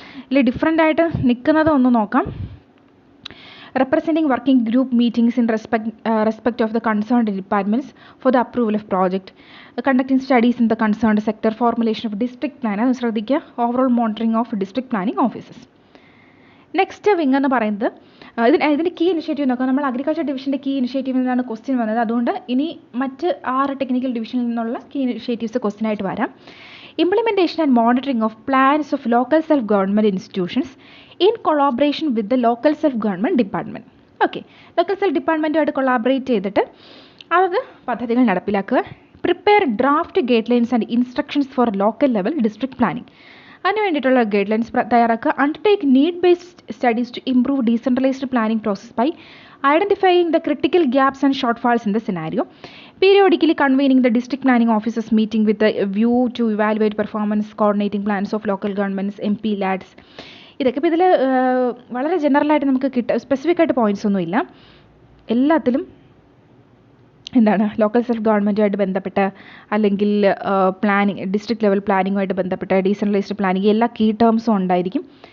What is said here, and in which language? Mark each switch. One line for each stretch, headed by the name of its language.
Malayalam: ഇതിൽ ഡിഫറെൻ്റ് ആയിട്ട് നിൽക്കുന്നത് ഒന്ന് നോക്കാം.
English: representing working group meetings in respect of the concerned departments for the approval of project, conducting studies in the concerned sector, formulation of district plan,
Malayalam: അത് ശ്രദ്ധിക്കുക,
English: overall monitoring of district planning offices.
Malayalam: Next wing എന്ന് പറയുന്നത് ഇതിൻ്റെ key initiative നോക്കാം. നമ്മൾ agriculture ഡിവിഷൻ്റെ key ഇനിഷ്യേറ്റീവിൽ നിന്നാണ് question വന്നത്. അതുകൊണ്ട് ഇനി മറ്റ് 6 ടെക്നിക്കൽ ഡിവിഷനിൽ നിന്നുള്ള കീ ഇനിഷ്യേറ്റീവ്സ് ക്വസ്റ്റ്യൻ ആയിട്ട് വരാം.
English: Implementation and monitoring of plans of local self government institutions in collaboration with the local self government department.
Malayalam: Okay, local self ഡിപ്പാർട്ട്മെൻറ്റുമായിട്ട് collaborate ചെയ്തിട്ട് അത് പദ്ധതികൾ നടപ്പിലാക്കുക.
English: prepare draft guidelines and instructions for local level district planning,
Malayalam: അതിന് വേണ്ടിയിട്ടുള്ള guide lines തയ്യാറാക്കുക.
English: Undertake need based studies to improve decentralised planning process by identifying the critical gaps and shortfalls in the scenario. Periodically convening the district planning officers meeting with a view to evaluate performance, coordinating plans of local governments, MP LADs.
Malayalam: ഇതൊക്കെ ഇപ്പോൾ ഇതിൽ വളരെ ജനറലായിട്ട് നമുക്ക് specific ആയിട്ട് points ഒന്നുമില്ല. എല്ലാത്തിലും local self ഗവൺമെൻറ്റുമായിട്ട് ബന്ധപ്പെട്ട അല്ലെങ്കിൽ പ്ലാനിങ്, ഡിസ്ട്രിക്ട് ലെവൽ പ്ലാനിങ്ങുമായിട്ട് ബന്ധപ്പെട്ട ഡീസെൻട്രലൈസ്ഡ് പ്ലാനിങ് എല്ലാ കീ ടേംസും ഉണ്ടായിരിക്കും.